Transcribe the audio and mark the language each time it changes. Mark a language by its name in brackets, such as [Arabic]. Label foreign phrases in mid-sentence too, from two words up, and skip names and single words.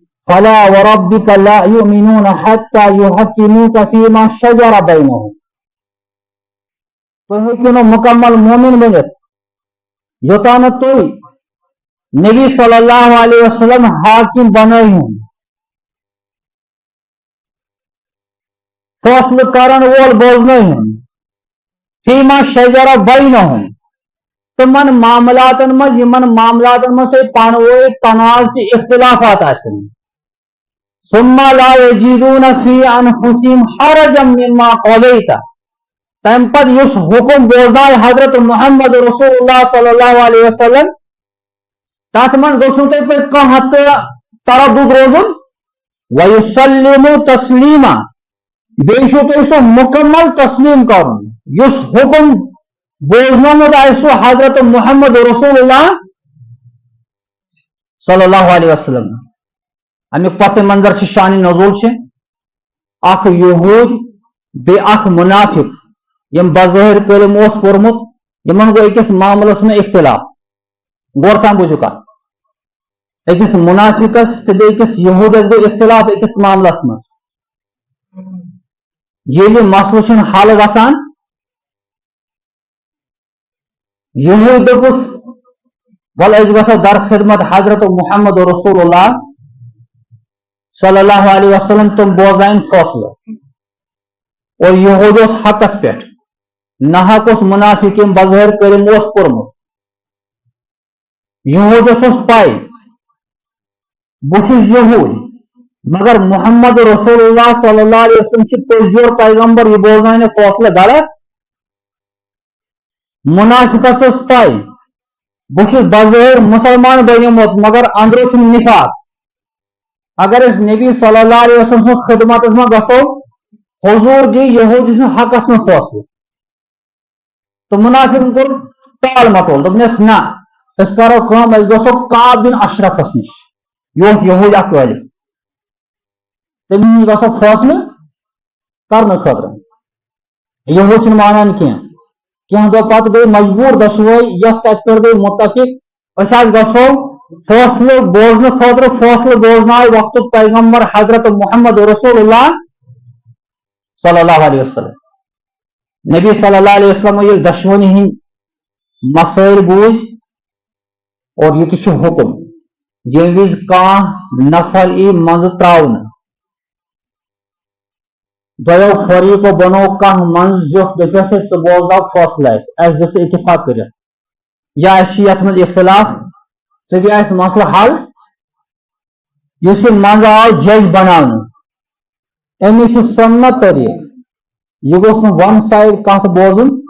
[Arabic] فلا وربك لا يؤمنون حتى يحكموك فيما شجر بينهم. [Kashmiri] تو ہیکو نہ مکمل مومن بنت یوتان تو نبی صلی اللہ علیہ وسلم حاکم بنائیون فیصلہ کرن وول بوزنائیون فیما [Arabic] شجر بینہم [Kashmiri] تمن معاملاتن مز یمن معاملاتن مز پانوے تنازع اختلافات آسن [Arabic] ثم لا يجدون في انفسهم حرجا مما قضيت [Kashmiri] تم پت اس حکم بوزنائے حضرت محمد رسول اللہ صلی اللہ علیہ وسلم تات من گوسن تہ پہ کانٛہہ تردد روزن [Arabic] ویسلموا تسلیما [Kashmiri] بیٚیہِ چھُ تۄہہِ سُہ مکمل تسلیم کرن یُس حکم بوزنومُت آسہِ سُہ حضرت محمد رسول اللہ صلی اللہ علیہ وسلم. امیُک پس منظر چھ شان نزول چھ اکھ یہود بیٚیہِ اکھ منافق یم بظاہر کلم اوس پوٚرمُت یمن گوٚو أکِس معاملس میں اختلاف. غور سان بوٗزِو کتھ أکِس منافقس تہٕ بیٚیہِ أکِس یہودس گوٚو اختلاف أکِس معاملس منٛز. ییٚلہِ مسلہٕ چھُنہٕ حل گژھان یہود دوٚپُس ول أسۍ گژھو در خدمت حضرت محمد رسول اللہ صلی اللہ علیہ وسلم تم بوزائن فٲصلہٕ اور یہود اوس حقس پٮ۪ٹھ نحق اوس منافق یم بظاہر کلم اوس پوٚرمُت. یہودس اوس پاے بہٕ چھُس یہود مگر محمد رسول اللہ صلی اللہ علیہ وسلم چھ پٔزیور پیغمبر یہ بوزنائن فٲصلہٕ غلط. منافقس اوس پاے بہٕ چھُس بظاہر مسلمان بنیومُت مگر اندرٕ چھُم نفاق. اگر أسۍ نبی صلی اللہ علیہ وسلم سٕنٛز خدمتس منٛز گژھو حضور دی یہودی سٕنٛدِ حقس منٛز فٲصلہٕ تو منافقن کوٚر ٹال مٹول دوٚپنس نہ أسۍ کرو کٲم أسۍ گژھو کعب بن اشرفس نِش یہِ اوس یہود اکھ غٲلب تٔمِس نِش گژھو فٲصلہٕ کرنہٕ خٲطرٕ. یہود چھُنہٕ مانان کینٛہہ دۄہ پتہٕ گٔے مجبوٗر دۄشوے یتھ تتہِ پٮ۪ٹھ گٔے مُتفق أسۍ حظ گژھو فٲصلہٕ بوزنہٕ خٲطرٕ فٲصلہٕ بوزناے وقتُک پیغمبر حضرت محمد رسول اللہ صلی اللہ علیہ وسلم. نبی صلی اللہ علیہ وسلم ییٚلہِ دۄشوٕنی ہٕنٛدۍ مسائل بوٗزۍ اور یہِ تہِ چھُ حکم ییٚمہِ وِزِ کانٛہہ نفر یی منٛزٕ تراونہٕ دۄیو فریقو بنوو کانٛہہ منٛز زیُٹھ دٔپِس ژٕ بوزناو فٲصلہٕ اَسہِ دِژ اتفاق کٔرِتھ یا اَسہِ چھِ یتھ منٛز اختلاف ژٕ دِ اَسہِ مسلہٕ حل یُس یہِ منٛزٕ آو جج بناونہٕ أمِس چھُ سُنت طریٖقہٕ یہِ گوٚژھ نہٕ ون سایڈ کتھ بوزُن